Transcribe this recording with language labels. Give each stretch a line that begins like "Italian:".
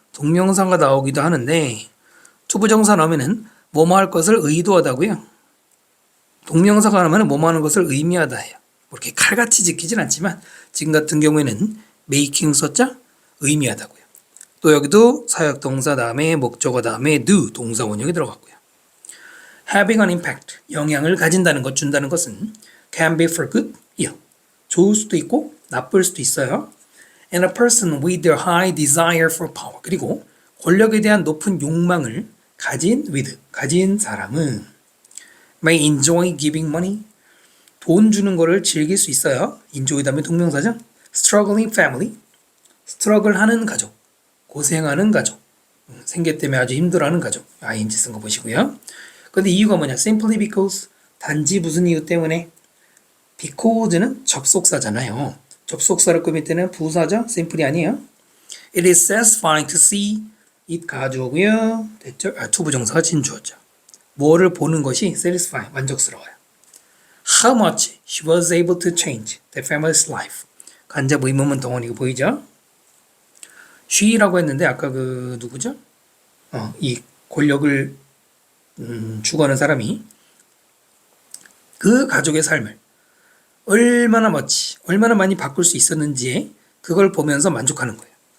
Korean: 동명사가 나오기도 하는데 투부정사 나오면은 뭐뭐 할 것을 의도하다고요. 동명사가 나오면은 뭐뭐 하는 것을 의미하다 해요. 이렇게 칼같이 지키진 않지만 지금 같은 경우에는 making 썼죠? 의미하다고요. 또 여기도 사역동사 다음에 목적어 다음에 do 동사 원형이 들어갔고요.
English: having an impact,
Korean: 영향을 가진다는 것, 준다는 것은
English: can be for good,
Korean: 이요. 좋을 수도 있고 나쁠 수도 있어요.
English: And a person with a high desire for power,
Korean: 그리고 권력에 대한 높은 욕망을 가진 사람은
English: may enjoy giving money,
Korean: 돈 주는 거를 즐길 수 있어요. enjoy 다음에 동명사죠. struggling family, struggle 하는 가족, 고생하는 가족, 생계 때문에 아주 힘들어하는 가족, ing 쓴 거 보시고요. 근데 이유가 뭐냐? simply because, 단지 무슨 이유 때문에. because는 접속사잖아요. 접속사를 꾸밀 때는 부사죠? simply 아니에요.
English: It is satisfying to see, it
Korean: 가주어고요. 됐죠? 투부정사가 진주어죠. 뭐를 보는 것이 satisfying, 만족스러워요.
English: How much she was able to change the family's life.
Korean: 간접 의문문 덩어리가 보이죠? she라고 했는데 아까 그 누구죠? 이 권력을 추구하는 사람이 그 가족의 삶을 얼마나 많이 바꿀 수 있었는지에 그걸 보면서 만족하는 거예요.